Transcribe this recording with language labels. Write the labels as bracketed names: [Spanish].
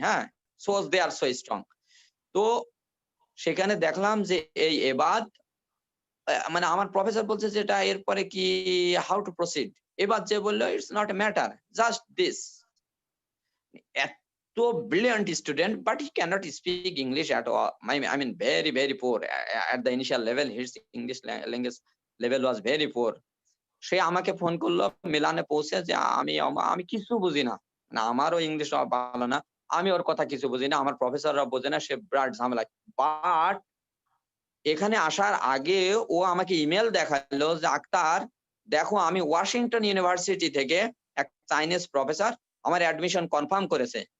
[Bangla] হ্যাঁ, [English] So they are so strong. [Bangla] তো সেখানে দেখলাম যে এই এবাদ, মানে আমার প্রফেসর বলছে যে এটা এরপরে কি, [English] How to proceed. [Bangla] এবার যে বললো [English] It's not a matter, just this. এত brilliant student, but he cannot speak English at all. I mean very very poor at the initial level. His English language level was very poor. [Bangla] সে আমাকে phone করলো মিলানে পৌঁছে যে আমি কিছু বুঝি না, মানে আমারও ইংলিশ ভালো না, আমি ওর কথা কিছু বুঝি না, আমার প্রফেসররা বোঝে না, সে বিরাট ঝামেলা। বাট এখানে আসার আগে ও আমাকে ইমেল দেখালো যে আক্তার দেখো, আমি ওয়াশিংটন ইউনিভার্সিটি থেকে এক চাইনিজ প্রফেসর আমার অ্যাডমিশন কনফার্ম করেছে।